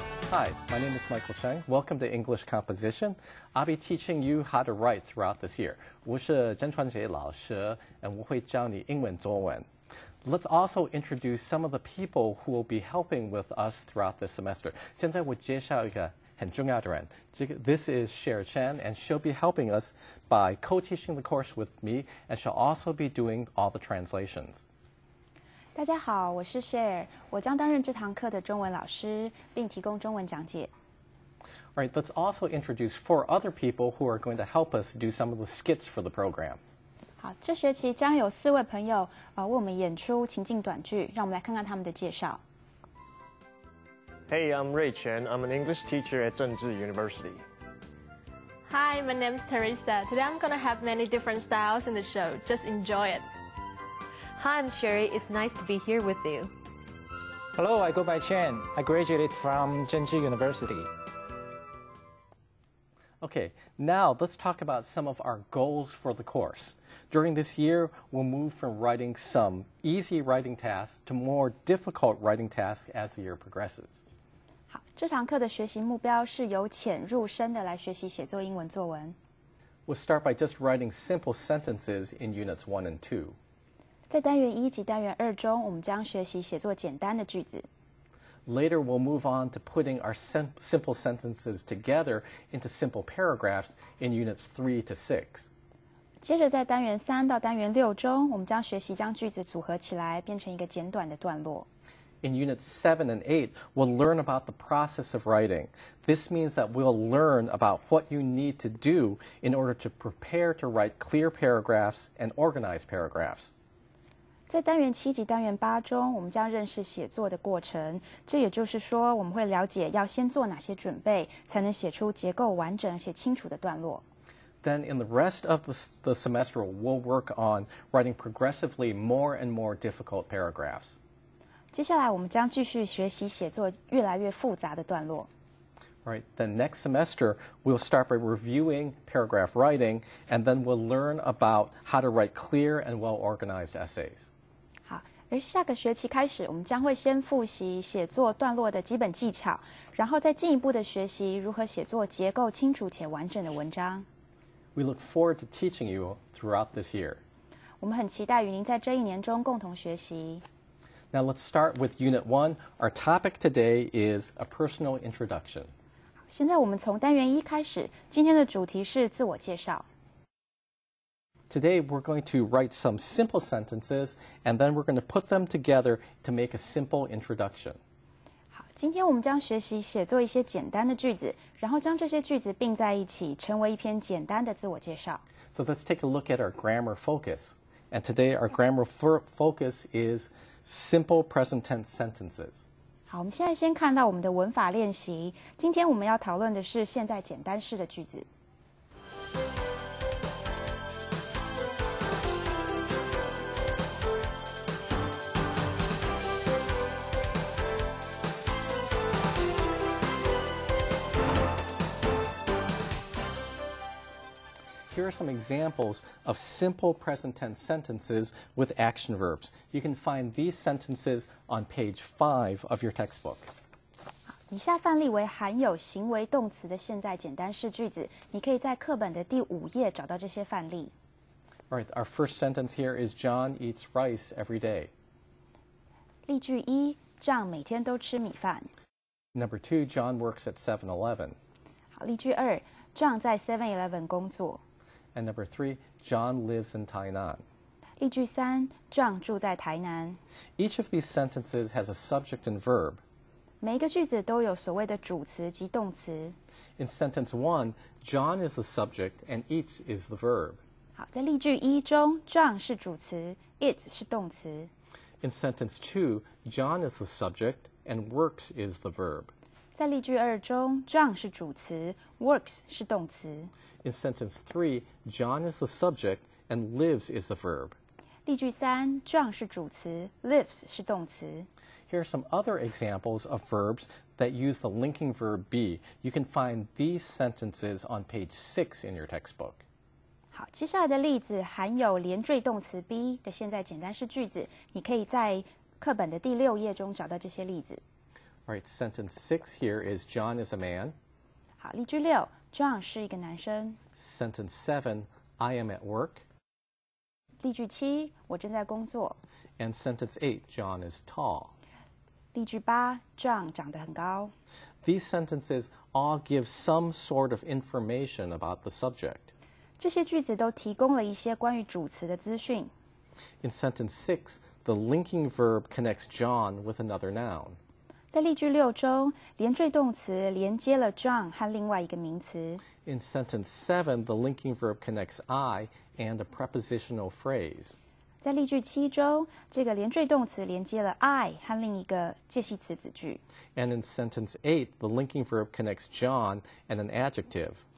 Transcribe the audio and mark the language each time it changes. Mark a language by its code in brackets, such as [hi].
[en] Hi, my name is Michael Cheng. Welcome to English Composition. I'll be teaching you how to write throughout this year. [zh] 我是曾传杰老师 [en] and [zh] 我会教你英文作文. [en] Let's also introduce some of the people who will be helping with us throughout this semester. [zh] 现在我介绍一个很重要的人. [en] This is Cher Chen, and she'll be helping us by co-teaching the course with me, and she'll also be doing all the translations. [zh] 大家好，我是 Cher， 我将担任这堂课的中文老师，并提供中文讲解。 [en] All right, let's also introduce 4 other people who are going to help us do some of the skits for the program. [zh] 好，这学期将有4位朋友为我们演出情境短剧，让我们来看看他们的介绍。 [en] Hey, I'm Rich, and I'm an English teacher at Zhengzhi University. Hi, my name's Teresa. Today I'm gonna have many different styles in the show. Just enjoy it. Hi, I'm Sherry. It's nice to be here with you. Hello, I go by Chen. I graduated from Zhengzhi University. Okay, now let's talk about some of our goals for the course. During this year, we'll move from writing some easy writing tasks to more difficult writing tasks as the year progresses. [zh] 好，这堂课的学习目标是由浅入深的来学习写作英文作文。 [en] We'll start by just writing simple sentences in Units 1 and 2. [zh] 在单元1及单元2中，我们将学习写作简单的句子。 [en] Later, we'll move on to putting our simple sentences together into simple paragraphs in Units 3 to 6. [zh] 接着，在单元3到单元6中，我们将学习将句子组合起来，变成一个简短的段落。 [en] In Units 7 and 8, we'll learn about the process of writing. This means that we'll learn about what you need to do in order to prepare to write clear paragraphs and organized paragraphs. [zh] 在单元7及单元8中，我们将认识写作的过程。这也就是说，我们会了解要先做哪些准备，才能写出结构完整且清楚的段落。 [en] Then in the rest of the semester, we'll work on writing progressively more and more difficult paragraphs. [zh] 接下来，我们将继续学习写作越来越复杂的段落。 [en] All right, then next semester, we'll start by reviewing paragraph writing, and then we'll learn about how to write clear and well-organized essays. [zh] 好，而下个学期开始，我们将会先复习写作段落的基本技巧，然后再进一步的学习如何写作结构清楚且完整的文章。 [en] We look forward to teaching you throughout this year. [zh] 我们很期待与您在这一年中共同学习。 [en] Now let's start with Unit 1. Our topic today is a personal introduction. [zh] 现在我们从单元1开始，今天的主题是自我介绍。 [en] Today we're going to write some simple sentences, and then we're going to put them together to make a simple introduction. [zh] 好，今天我们将学习写作一些简单的句子，然后将这些句子并在一起，成为一篇简单的自我介绍。 [en] So let's take a look at our grammar focus. And today our grammar focus is simple present tense sentences. [zh] 好，我们现在先看到我们的文法练习。今天我们要讨论的是现在简单式的句子。 [en] Here are some examples of simple present tense sentences with action verbs. You can find these sentences on page 5 of your textbook. [zh] 以下范例为含有行为动词的现在简单式句子，你可以在课本的第5页找到这些范例。 [en] All right, our first sentence here is John eats rice every day. [zh] 例句1，John每天都吃米饭。 [en] Number 2, John works at 7-Eleven. [zh] 好，例句2， John 在 7-Eleven 工作。 [en] And number 3, John lives in Tainan. [zh] 例句3， John 住在台南。 [en] Each of these sentences has a subject and verb. [zh] 每一个句子都有所谓的主词及动词。 [en] In sentence 1, John is the subject and eats is the verb. [zh] 好，在例句1中 ，John 是主词 ，it 是动词。 [en] In sentence 2, John is the subject and works is the verb. [zh] 在例句2中 ，John 是主词 ，works 是动词。 [en] In sentence 3, John is the subject and lives is the verb. [zh] 例句3 ，John 是主词 ，lives 是动词。 [en] Here are some other examples of verbs that use the linking verb be. You can find these sentences on page 6 in your textbook. [zh] 好，接下来的例子含有连缀动词 be 的现在简单式句子，你可以在课本的第6页中找到这些例子。 [en] All right, sentence 6 here is John is a man. [zh] 好，例句6 ，John 是一个男生。 [en] Sentence 7, I am at work. [zh] 例句7，我正在工作。 [en] And sentence 8, John is tall. [zh] 例句8 ，John 长得很高。 [en] These sentences all give some sort of information about the subject. [zh] 这些句子都提供了一些关于主词的资讯。 [en] In sentence 6, the linking verb connects John with another noun. [zh] 在例句6中，连缀动词连接了 John 和另外一个名词。 [en] In sentence 7, the linking verb connects I and a prepositional phrase. [zh] 在例句7中，这个连缀动词连接了 I 和另一个介系词子句。 [en] And in sentence 8, the linking verb connects John and an adjective.